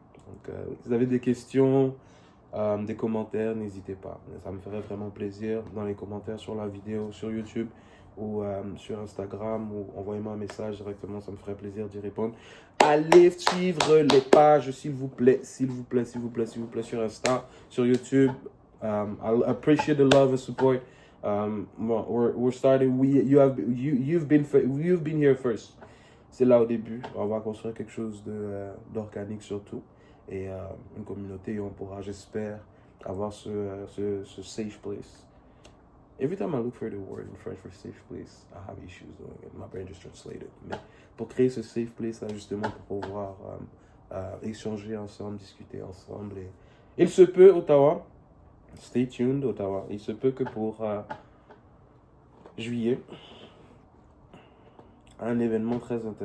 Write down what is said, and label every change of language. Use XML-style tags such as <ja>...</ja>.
<fr>Donc, si vous avez des questions, des commentaires, n'hésitez pas. Ça me ferait vraiment plaisir dans les commentaires sur la vidéo, sur YouTube ou sur Instagram, ou envoyez-moi un message directement, ça me ferait plaisir d'y répondre. Allez suivre les pages, s'il vous plaît, s'il vous plaît, s'il vous plaît, s'il vous plaît, sur Insta, sur YouTube.</fr> <en>I appreciate the love and support. We're starting. You've been here first.</en> <fr>C'est là au début. On va construire quelque chose d'organique surtout et une communauté et on pourra, j'espère, avoir ce safe place.</fr> <en>Every time I look for the word in French for safe place, I have issues doing it. My brain just translated.</en> <fr>Mais pour créer ce safe place là, justement, pour pouvoir échanger ensemble, discuter ensemble. Et il se peut, Ottawa,</fr> <en>stay tuned,</en> <fr>Ottawa, il se peut que pour juillet, un événement très intéressant ait lieu.</fr> <en>Stay tuned.</en>